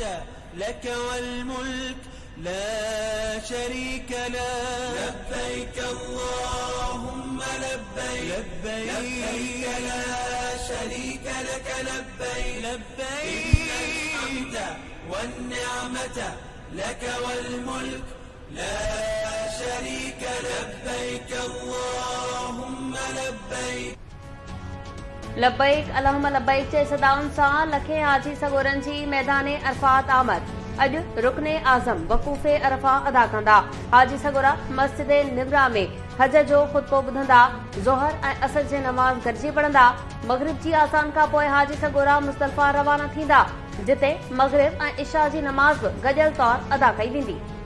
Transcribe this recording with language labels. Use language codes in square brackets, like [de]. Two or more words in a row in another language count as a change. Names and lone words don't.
[ar] لك والملك لا شريك لك لبيك اللهم لبيك لبيك لا شريك لك لبيك لبيك الحمد والنعمة لك والملك لا شريك لبيك اللهم लबैक لبيك اللهم لبيك [sd] जे सदाउनि सां लखे हाजी सगोरनि जी मैदान अरफात आमद। अॼु रुकने आज़म वक़ूफ़े अरफा अदा कंदा। हाजी सगोरा मस्जिद निबरा में हज जो खुतबो ॿुधंदा। ज़ोहर ऐं असर जे नमाज़ गॾिजी पढ़ंदा। मग़रिब जी आज़ान खां पोइ हाजी सगोरा मुज़दलिफ़ा रवाना थींदा, जिते मग़रिब ऐं इशा जी नमाज़ बि गॾियल तौर अदा कई वेंदी।